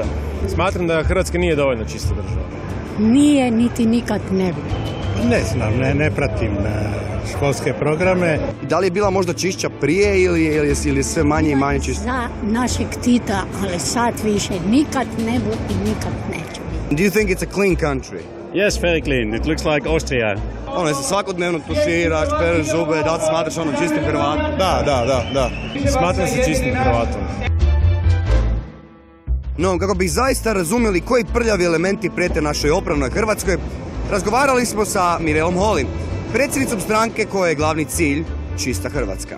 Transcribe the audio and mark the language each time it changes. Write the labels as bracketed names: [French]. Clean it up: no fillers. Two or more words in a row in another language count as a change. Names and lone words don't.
[Croatian] Smatram da Hrvatska nije dovoljno čista država. Nije, niti nikad ne bi. Ne znam, ne pratim školske programe. Da li je bila možda čišća prije ili je sve manje i manje čišća? Za našeg Tita, ali sad više nikad ne bu i nikad neće. [English] Do you think it's a clean country? Yes, very clean. It looks like Austria. [Croatian] Ono, se svakodnevno tuširaš, pereš zube, da li smatraš ono čistim Hrvatom? Da. Smatram se čistim Hrvatom. No, kako bi zaista razumjeli koji prljavi elementi prijete našoj opravnoj Hrvatskoj, razgovarali smo sa Mirelom Holy, predsjednicom stranke koja je glavni cilj čista Hrvatska.